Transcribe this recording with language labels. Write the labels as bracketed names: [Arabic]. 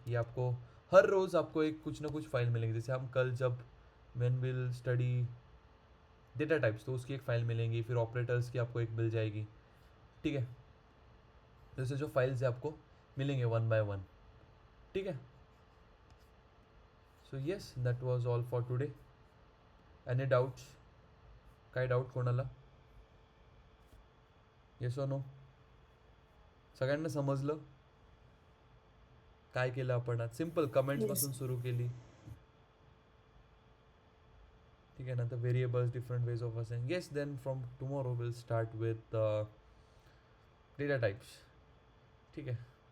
[Hindi] ये आपको हर रोज़ आपको एक कुछ ना कुछ फाइल मिलेंगी, जैसे हम कल जब [English] man will study [Hindi] data types तो उसकी एक फ़ाइल मिलेंगी, फिर ऑपरेटर्स की आपको एक मिल जाएगी, ठीक है। जैसे जो फाइल्स है आपको मिलेंगे वन बाय वन, ठीक है। [English] So yes, that was all for today. Any doubts? [Marathi] काय डाऊट कोणाला? [English] yes [Marathi] और नो? सगळ्यांना समजलं काय केलं आपण आज? [English] Simple comments Yes. [Marathi] पासून सुरू केली, ठीक आहे ना. [English] तर variables, different ways of assign. Yes, then from tomorrow will start with data types, [Hindi] ठीक है.